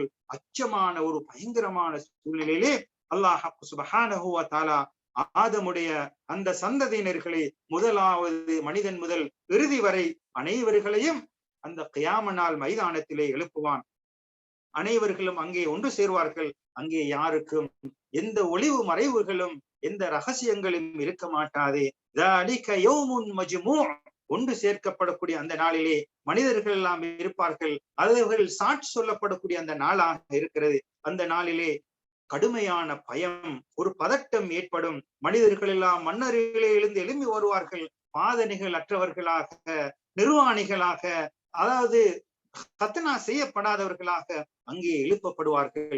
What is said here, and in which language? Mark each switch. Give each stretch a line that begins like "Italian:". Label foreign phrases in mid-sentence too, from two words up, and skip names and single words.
Tamil: அச்சமான ஒரு பயங்கரமான சூழ்நிலையிலே
Arabic: الله سبحانه وتعالى
Tamil: ஆதமுடைய அந்த சந்ததியினர்களை, முதலாவது மனிதன் முதல் இறுதி வரை அனைவர்களையும் அந்த கியாம நாள் மைதானத்திலே எழுப்புவான். அனைவர்களும் அங்கே ஒன்று சேர்வார்கள். அங்கே யாருக்கும் எந்த ஒளிவு மறைவுகளும் எந்த ரகசியங்களும் இருக்க மாட்டாது.
Arabic: ذَلِكَ يَوْمٌ مَجْمُوعٌ,
Tamil: ஒன்று சேர்க்கப்படக்கூடிய அந்த நாளிலே மனிதர்கள் எல்லாம் இருப்பார்கள். அவர்கள் சாட்சி சொல்லப்படக்கூடிய அந்த நாளாக இருக்கிறது. அந்த நாளிலே கடுமையான பயம், ஒரு பதட்டம் ஏற்படும். மனிதர்கள் எல்லாம் மன்னர்களே எழும்பி வருவார்கள். பாதனைகள் அற்றவர்களாக, நிர்வாணிகளாக, அதாவது கத்னா செய்யப்படாதவர்களாக அங்கே எழுப்பப்படுவார்கள்.